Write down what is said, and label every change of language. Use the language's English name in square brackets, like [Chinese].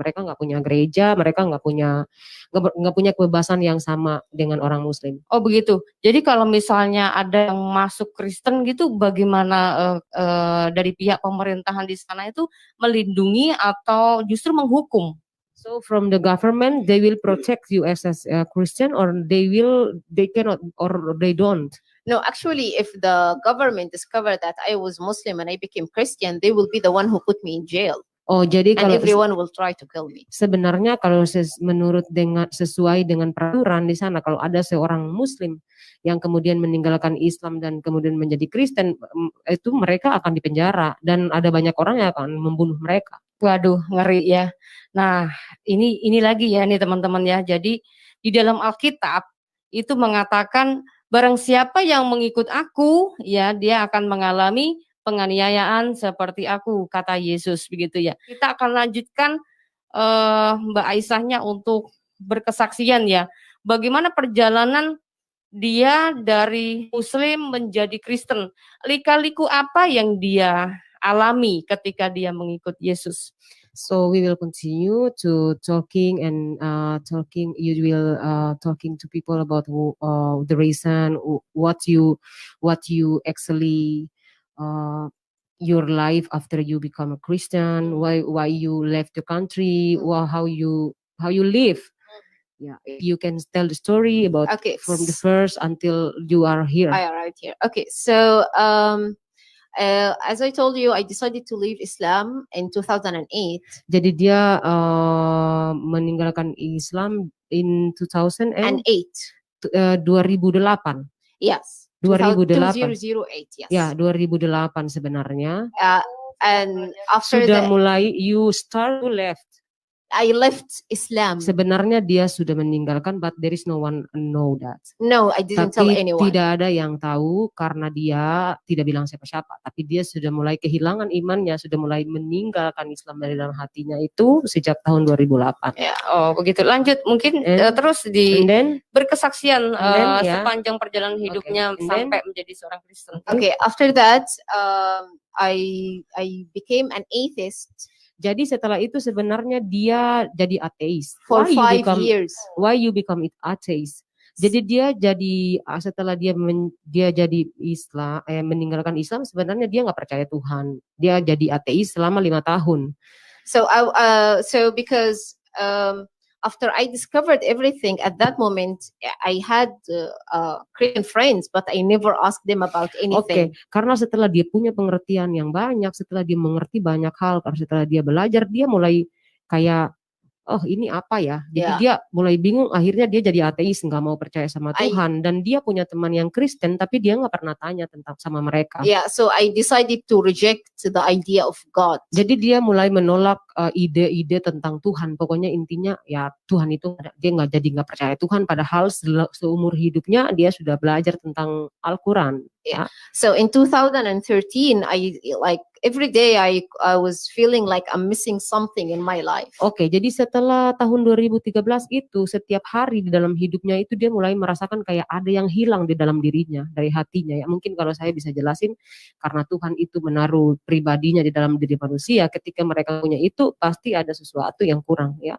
[Indonesian] Mereka nggak punya gereja, mereka nggak punya kebebasan yang sama dengan orang Muslim. Oh begitu. Jadi kalau misalnya ada yang masuk Kristen gitu, bagaimana dari pihak pemerintahan di sana itu melindungi atau justru menghukum? [English] So from the government, they will protect you as a Christian, or they cannot, or they don't. No, actually, if the government discovered that I was Muslim and I became Christian, they will be the one who put me in jail. [Indonesian] Oh, jadi [English] and everyone will try to kill me. [Indonesian] Sebenarnya kalau sesuai dengan peraturan di sana, kalau ada seorang Muslim yang kemudian meninggalkan Islam dan kemudian menjadi Kristen, itu mereka akan dipenjara dan ada banyak orang yang akan membunuh mereka. Waduh, ngeri ya. Nah, ini lagi ya nih teman-teman ya. Jadi di dalam Alkitab itu mengatakan barang siapa yang mengikut aku, ya dia akan mengalami penganiayaan seperti aku, kata Yesus begitu ya. Kita akan lanjutkan Mbak Aisyahnya untuk berkesaksian ya. bagaimana perjalanan dia dari Muslim menjadi Kristen. Lika-liku apa yang dia alami ketika dia mengikut Yesus. [English] So we will continue to talking and talking. You will talking to people about the reason, what you actually your life after you become a Christian. Why you left the country? How you live. Yeah, you can tell the story about from the first until you are here. I arrived here. Okay, so as I told you, I decided to leave Islam in 2008. [Indonesian] Jadi dia meninggalkan Islam [English] in 2008. 2008. Yes. 2008. 2008, yes. [Indonesian] Ya, 2008 sebenarnya. [English] And after [Indonesian] sudah mulai [English] you start to left. I left Islam. [Indonesian] Sebenarnya dia sudah meninggalkan, [English] but there is no one know that. No, I didn't tell anyone. [Indonesian] Tidak ada yang tahu karena dia tidak bilang siapa-siapa. Tapi dia sudah mulai kehilangan imannya, sudah mulai meninggalkan Islam dari dalam hatinya itu sejak tahun 2008. Ya, oh begitu. Lanjut mungkin terus berkesaksian sepanjang perjalanan hidupnya sampai menjadi seorang Kristen. [English] Okay, after that I became an atheist. [Indonesian] Jadi setelah itu sebenarnya dia jadi ateis. [English] For 5 years. Why you become atheist? [Indonesian] Jadi dia jadi setelah dia jadi Islam, meninggalkan Islam, sebenarnya dia nggak percaya Tuhan. Dia jadi ateis selama 5 tahun. So because after I discovered everything at that moment, I had Christian friends, but I never asked them about anything. Okay, karena setelah dia punya pengertian yang banyak, setelah dia mengerti banyak hal, karena setelah dia belajar, dia mulai kayak, oh ini apa ya? Jadi dia mulai bingung, akhirnya dia jadi ateis, nggak mau percaya sama Tuhan. Dan dia punya teman yang Kristen, tapi dia nggak pernah tanya tentang sama mereka. Yeah, so I decided to reject the idea of God. Jadi dia mulai menolak ide-ide tentang Tuhan. Pokoknya intinya ya Tuhan itu dia nggak percaya Tuhan. Padahal seumur hidupnya dia sudah belajar tentang Al-Quran. [English] Yeah. So in 2013, I like every day I was feeling like I'm missing something in my life. [Indonesian] Oke, jadi setelah tahun 2013 itu setiap hari di dalam hidupnya itu dia mulai merasakan kayak ada yang hilang di dalam dirinya, dari hatinya ya. Mungkin kalau saya bisa jelasin, karena Tuhan itu menaruh pribadinya di dalam diri manusia, ketika mereka punya itu pasti ada sesuatu yang kurang ya.